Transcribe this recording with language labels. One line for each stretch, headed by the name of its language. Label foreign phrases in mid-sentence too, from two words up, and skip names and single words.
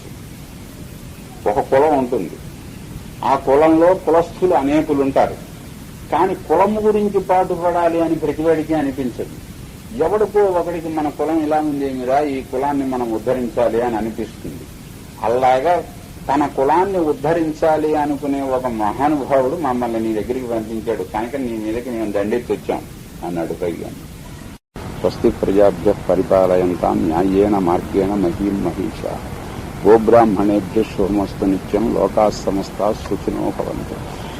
Telugu: ఒక కులం ఉంటుంది, ఆ కులంలో కులస్థులు అనేకులు ఉంటారు, కానీ కులము గురించి పాటుపడాలి అని ప్రతివాడికి అనిపించదు. ఎవడికో ఒకడికి మన కులం ఇలా ఉందేమిరా, ఈ కులాన్ని మనం ఉద్ధరించాలి అని అనిపిస్తుంది. అలాగా తన కులాన్ని ఉద్ధరించాలి అనుకునే ఒక మహానుభావుడు మమ్మల్ని నీ దగ్గరికి పంపించాడు కనుక నీ మీదకి మేము దండెత్తి వచ్చాం అన్నాడు పైగా.
Sanskrit: స్వస్తి ప్రజాభ్య పరిపాలయంతాం న్యాయేన మార్గేణ మహీం మహిషా గోబ్రాహ్మణేభ్య శుభమస్తు నిత్యం లోకాః సమస్తాః సుఖినో భవంతు.